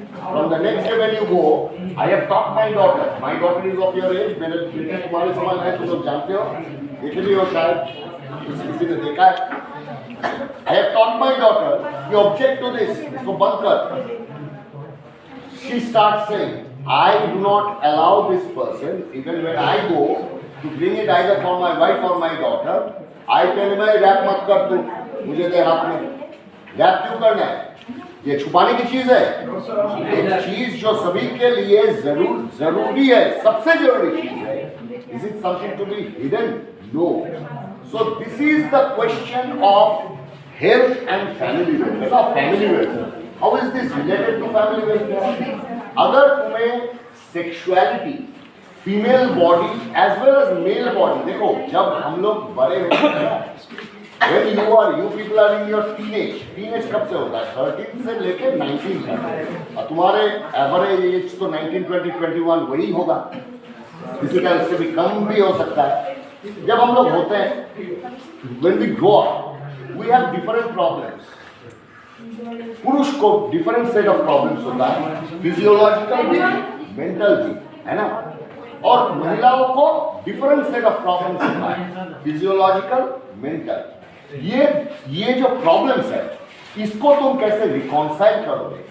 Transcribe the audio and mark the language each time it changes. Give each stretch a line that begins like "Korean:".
English: From the next day when you go, I have taught my daughter. My daughter is of your age.
Hindi: मेरे बेटे तुम्हारे समान है, तुम लोग जानते हो, देखे भी हो शायद, किसी ने देखा है।
English: I have taught my daughter, you object to this,
Hindi: इसको बंद कर।
English: She starts saying, I do not allow this person, even when I go to bring it either for my wife or my daughter, I tell him,
Hindi: rap मत कर तू, मुझे दे हाथ में। Rap क्यों करना है? ये छुपाने की चीज है। एक चीज जो सभी के लिए जरूरी है, सबसे जरूरी चीज है।
English: Is it something to be hidden? No. So this is the question of health and family welfare. Now family welfare. How is this related to family welfare?
Hindi: अगर तुम्हें
English: sexuality, female body as well as male body,
Hindi: देखो जब हम लोग बड़े होते हैं,
English: when you people are in your teenage
Hindi: कब से होता है? 13 से लेके 19 तक, और तुम्हारे एवरेज एज तो 19, 20, 21 वही होगा, किसी का इससे भी कम भी हो सकता है। जब हम लोग होते हैं,
English: when we grow up, we have different problems.
Hindi: पुरुष को डिफरेंट सेट ऑफ प्रॉब्लम्स होता है, फिजियोलॉजिकल भी, मेंटल भी, है ना? और महिलाओं को डिफरेंट सेट ऑफ प्रॉब्लम्स होता है, फिजियोलॉजिकल, मेंटल। ये जो प्रॉब्लम्स है, इसको तुम कैसे रिकॉन्साइल करोगे?